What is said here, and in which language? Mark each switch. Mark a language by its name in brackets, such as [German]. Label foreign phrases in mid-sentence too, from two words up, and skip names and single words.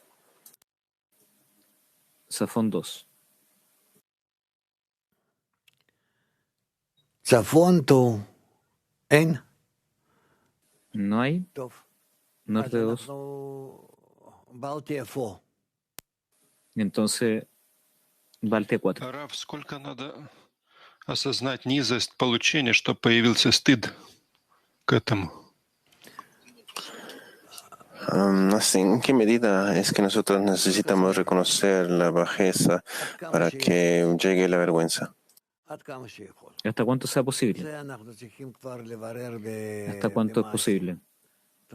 [Spanish] Safón 2. Safón tú. ¿No hay? Norte 2. Entonces, [Russian] Балтия 4. Рав, сколько надо осознать низость получения, чтобы появился стыд к этому? [Spanish] ¿En qué medida es que nosotros necesitamos reconocer la bajeza para que llegue la vergüenza? Hasta cuánto sea posible. Hasta cuánto es posible.